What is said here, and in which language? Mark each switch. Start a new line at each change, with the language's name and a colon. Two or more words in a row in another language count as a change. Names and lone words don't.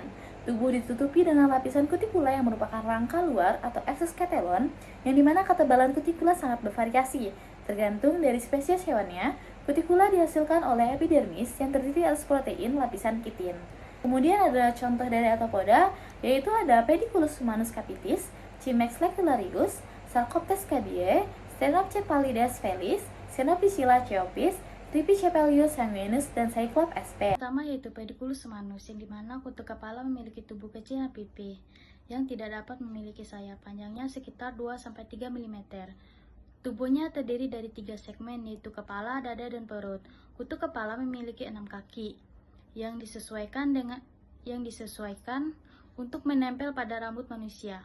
Indonesian: Tubuh ditutupi dengan lapisan kutikula yang merupakan rangka luar atau exoskeleton, yang dimana ketebalan kutikula sangat bervariasi, tergantung dari spesies hewannya. Kutikula dihasilkan oleh epidermis yang terdiri atas protein lapisan kitin. Kemudian ada contoh dari arthropoda, yaitu ada Pediculus humanus capitis, Cimex lectularius, Sarcoptes cabiae, Stenocephalidés felis, Xenophycilla cheopis, Tripicephalus sanguinus, dan Cyclops sp. Pertama yaitu Pediculus humanus, yang dimana kutu kepala memiliki tubuh kecil dan pipi, yang tidak dapat memiliki sayap, panjangnya sekitar 2-3 mm. Tubuhnya terdiri dari 3 segmen, yaitu kepala, dada, dan perut. Kutu kepala memiliki 6 kaki, yang disesuaikan untuk menempel pada rambut manusia.